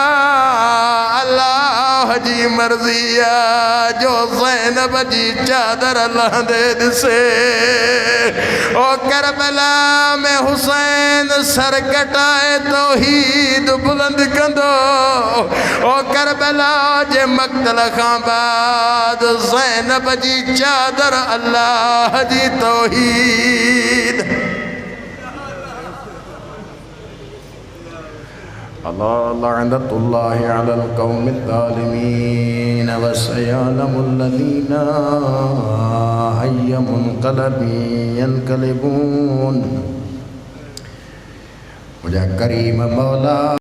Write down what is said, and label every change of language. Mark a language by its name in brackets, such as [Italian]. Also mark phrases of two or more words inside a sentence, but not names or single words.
[Sindhi] अल्लाह जी मर्ज़ी आहे जो ज़ैनब जी चादर लहंदे ॾिसे ओ करबला में हुसैन सर कटाए तौहीद बुलंद कंदो ओ करबला जे मक़तल खां बाद ज़ैनब जी चादर अल्लाह जी तौहीद [Arabic] الله لعنة الله على القوم الظالمين و سيعلم الذين أي منقلب ينقلبون [Sindhi] मुझा करीम मौला।